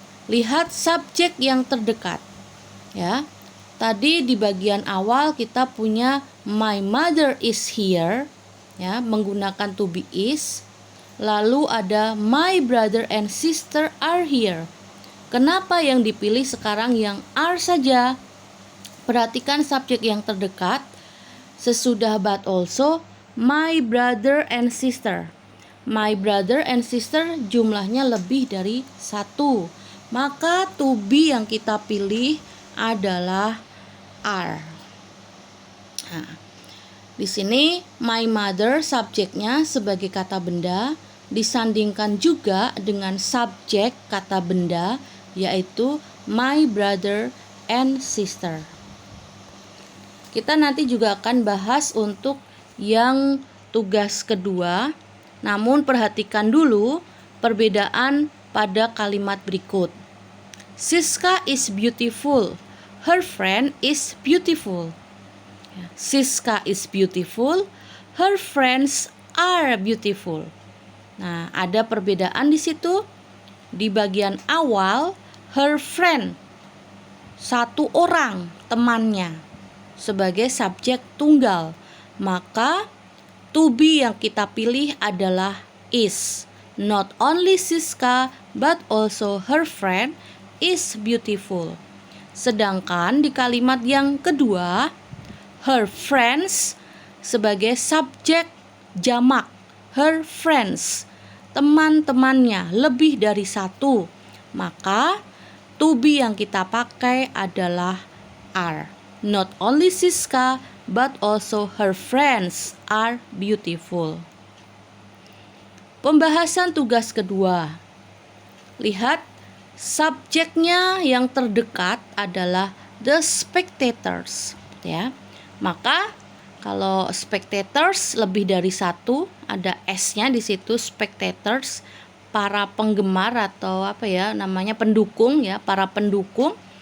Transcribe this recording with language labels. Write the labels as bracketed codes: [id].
[id] Lihat subjek yang terdekat. Ya. Tadi di bagian awal kita punya [en] my mother is here, [id] ya, menggunakan to be is. Lalu ada [en] my brother and sister are here. [id] Kenapa yang dipilih sekarang yang are saja? Perhatikan subjek yang terdekat. Sesudah [en] but also my brother and sister. My brother and sister [id] jumlahnya lebih dari 1. Maka to be yang kita pilih adalah are. Nah, di sini [en] my mother [id] subjeknya sebagai kata benda disandingkan juga dengan subjek kata benda yaitu [en] my brother and sister. [id] Kita nanti juga akan bahas untuk yang tugas kedua. Namun perhatikan dulu perbedaan pada kalimat berikut. [en] Siska is beautiful. Her friend is beautiful. Siska is beautiful. Her friends are beautiful. [id] Nah, ada perbedaan di situ. Di bagian awal, [en] her friend, [id] satu orang temannya sebagai subjek tunggal. Maka to be yang kita pilih adalah is. [en] Not only Siska but also her friend is beautiful. [id] Sedangkan di kalimat yang kedua, [en] her friends [id] sebagai subjek jamak. [en] Her friends, [id] teman-temannya lebih dari 1. Maka to be yang kita pakai adalah are. [en] Not only Siska but also her friends are beautiful. [id] Pembahasan tugas kedua. Lihat, subjeknya yang terdekat adalah [en] the spectators, [id] ya. Maka kalau spectators lebih dari 1, ada S-nya di situ, spectators, para penggemar atau pendukung, ya, para pendukung.